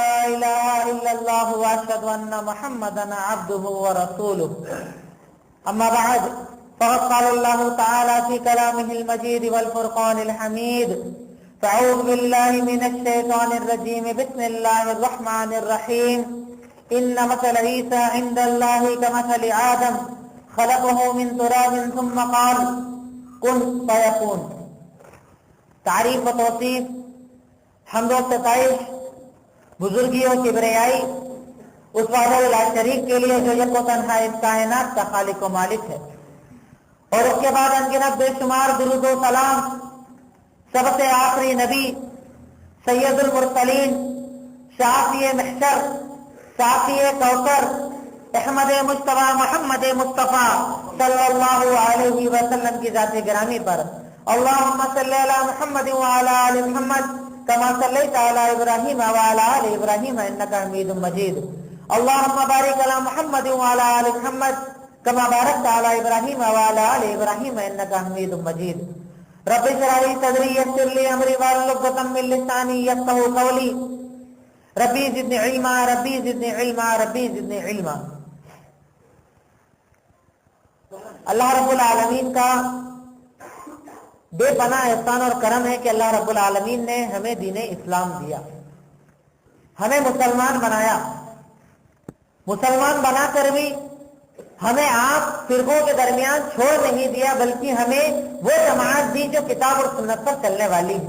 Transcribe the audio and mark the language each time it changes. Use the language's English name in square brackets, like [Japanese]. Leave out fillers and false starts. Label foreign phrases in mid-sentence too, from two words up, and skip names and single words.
[Arabic] إله إلا الله وأشهد أن محمدا عبده ورسوله أما بعد فقد قال الله تعالى في كلامه المجيد والفرقان الحميد فأعوذ بالله من الشيطان الرجيم بسم الله الرحمن الرحيم إن مثل عيسى عند الله كمثل آدم خلقه من تراب ثم قال کن فیکون. [Urdu] تعریف و توصیف، حمد و ستائش، بزرگی و کبریائی اس [Arabic] وحدہ لا شریک [Urdu] کے لیے جو یک و تنہا اس کائنات کا خالق و مالک ہے، اور اس کے بعد انگنت بے شمار درود و سلام سب سے آخری نبی [Arabic] سید المرسلین، [Urdu] شافی محشر، شافی کوثر، احمد مجتبی محمد مصطفیٰ [Arabic] صلی اللہ علیہ وسلم [Urdu] کی ذات گرامی پر [Arabic] اللہم صلی علی محمد وعلی آل محمد کما صلیت علی ابراہیم وعلی آل ابراہیم انکا حمید مجید. اللہم بارک علی محمد وعلی آل محمد کما بارکت علی ابراہیم وعلی آل ابراہیم انکا حمید مجید. رب اشرح لی صدری یسر لی امری واحلل عقدۃ من لسانی یفقہوا قولی. ربی زدنی علما ربی زدنی علما ربی زدنی علما. اللہ رب العالمین [Urdu] کا بے پناہ احسان اور کرم ہے کہ [Arabic] اللہ رب العالمین [Urdu] نے ہمیں دین اسلام دیا، ہمیں مسلمان بنایا. مسلمان بنا کر بھی ہمیں آپ فرقوں کے درمیان چھوڑ نہیں دیا، بلکہ ہمیں وہ جماعت دی جو کتاب اور سنت پر چلنے والی ہے.